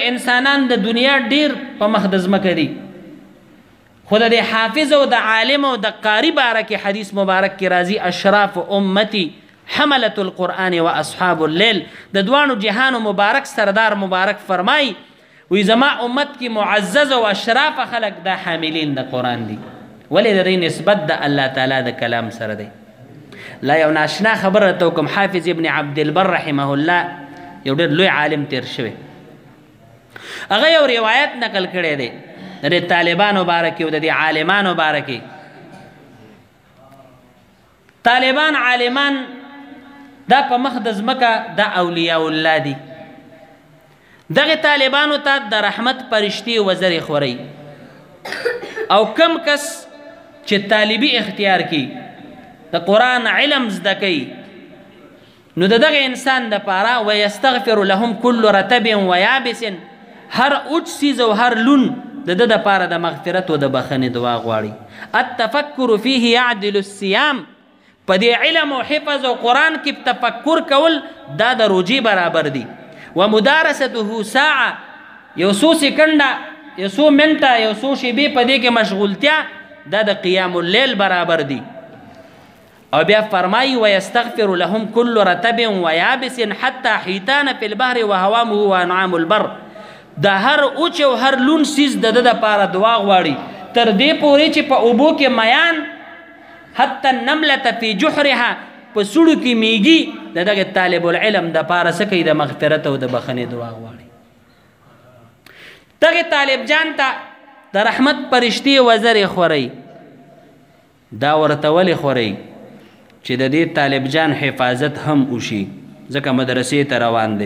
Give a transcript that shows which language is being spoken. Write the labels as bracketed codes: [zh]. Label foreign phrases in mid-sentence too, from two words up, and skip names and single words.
[ps] انسانان د دنیا ډیر په مخ د ځمکه دي خو د حافظ او د عالم او د قاری باره کې حدیث مبارک کې راځي [ar] اشراف امتی حملة القرآن و اصحاب اللیل. [ps] د دوانو جهانو مبارک سردار مبارک فرمای وی زما امت کې معزز او اشراف خلق د حاملین د قرآن دي. ولې د دې نسبت د الله تعالی د کلام سره دی؟ لا یو ناشنا خبره ته کوم. حافظ ابن عبد البر رحمه الله یو ډېر لوی عالم تیر شوی. هغه یو روایت نقل کړی دی د طالبانو باره کې او د عالمانو باره کې. طالبان عالمان دا په مخ د ځمکه د اولیاء الله دي. دغه طالبانو ته د رحمت پرشتي وزرې خوري او کم کس چې طالبي اختیار کی د قرآن علم زده کوي نو دغه انسان د پاره [ar] ويستغفر لهم كل رتب ويابس [ps] هر اوچ سیز او هر لون د د پاره د مغفرت او د بخنې دعا غواړي. [ar] التفکر فيه يعدل الصيام. [ps] په دې علم او حفظ او قرآن کې تفکر کول دا د روجي برابر دي. [ar] ومدارسته ساعه [ps] یو څو سکنډه یو څو منټه یو څو شیبې په دې کې مشغولتیا دا د قیام اللیل برابر دي. او بیا فرمایي [ar] ويستغفر لهم كل رتب ويابس حتى حيتان في البحر وهوامه وانعام البر. [ps] دا هر اوچ او هر لون سیز د پاره دعا غواړي تر دې پورې چې په اوبو کې میان [ar] حتی النملة في جحرها [ps] په سوړو کې میږي دغه [ar] طالب العلم [ps] د پاره څه کوي؟ د مغفرت او د بخنې دعا غواړي. دغه طالب جان ته د رحمت پرشتي وزرې خوري. دا ورته ولې خوري؟ چې د دې طالب جان حفاظت هم وشي ځکه مدرسې ته روان دی.